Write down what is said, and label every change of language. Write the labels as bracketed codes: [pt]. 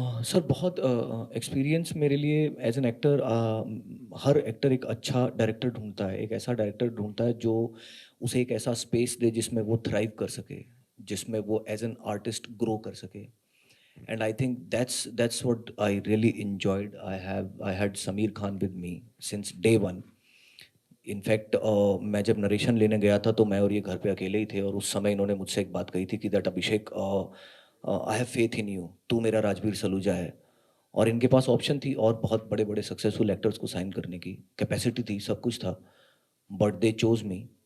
[hi] Sir बहुत experience मेरे लिए as an actor, हर actor एक अच्छा डायरेक्टर ढूंढता है, एक ऐसा डायरेक्टर ढूंढता है जो उसे एक ऐसा स्पेस दे जिसमें वो थ्राइव कर सके, जिसमें वो एज एन आर्टिस्ट ग्रो कर सके। [en] And I think that's what I really enjoyed. I had Sameer Khan with me since day one. [hi] In fact, मैं जब नरेशन लेने गया था तो मैं और ये घर पे अकेले ही थे, और उस समय इन्होंने मुझसे एक बात कही थी कि [en] that Abhishek, I have faith in you, [hi] तू मेरा राजबीर सलूजा है। और इनके पास ऑप्शन थी और बहुत बड़े बड़े सक्सेसफुल एक्टर्स को साइन करने की कैपेसिटी थी, सब कुछ था, [en] But they chose me.